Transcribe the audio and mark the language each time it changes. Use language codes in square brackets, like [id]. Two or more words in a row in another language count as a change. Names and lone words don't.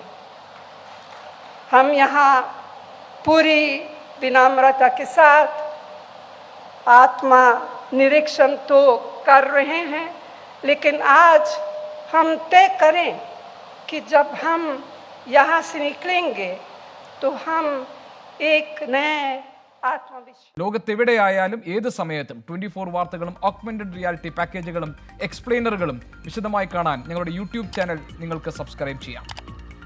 [hi] हम यहाँ पूरी विनम्रता के साथ आत्मा निरीक्षण तो कर रहे हैं, लेकिन आज हम तय करें कि जब हम यहाँ से निकलेंगे तो हम एक नए ആത്മവിശ്വാസം [ml] ലോകത്തെവിടെയായാലും ഏത് സമയത്തും 24 വാർത്തകളും [en] augmented reality [ml] പാക്കേജുകളും എക്സ്പ്ലെയിനറുകളും വിശദമായി കാണാൻ ഞങ്ങളുടെ യൂട്യൂബ് ചാനൽ നിങ്ങൾക്ക് സബ്സ്ക്രൈബ് ചെയ്യാം.